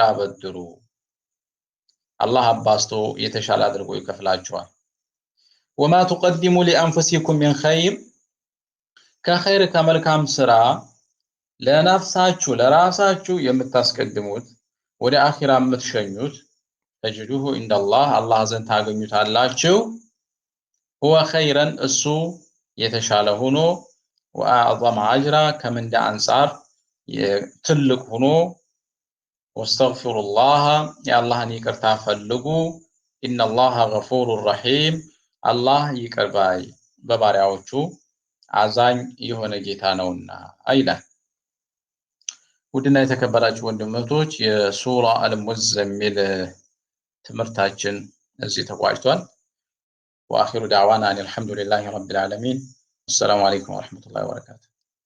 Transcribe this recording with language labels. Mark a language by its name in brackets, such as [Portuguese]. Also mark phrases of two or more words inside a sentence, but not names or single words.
[Amharic] አበድሩ አላህ አባስቶ የተሻለ አድርጎ ይከፍላችኋል [Arabic] وما تقدموا لأنفسكم من خير [Amharic] ከኸይር ከመልካም ስራ ለነፍሳችሁ ለራሳችሁ የምታስቀድሙት ወደ አኺራ የምትሸኙት [Arabic] تجدوه عند الله [Amharic] አላህ ዘንድ ታገኙታላችሁ [Arabic] هو خيرا [Amharic] እሱ የተሻለ ሆኖ [Arabic] وأعظم أجرا [Amharic] ከምንዳ አንፃር ትልቅ ሆኖ [Arabic] واستغفروا الله يا الله [Amharic] ይቅርታ ፈልጉ [Arabic] إن الله غفور رحيم الله [Amharic] ይቅር ባይ በባሪያዎቹ አዛኝ የሆነ ጌታ ነውና አይላል ውድና የተከበራችሁ ወንድሞች የሱራ አልሙዘሚል ትምህርታችን እዚህ ተቋጭቷል [Arabic] واخر دعوانا ان الحمد لله رب العالمين السلام عليكم ورحمه الله وبركاته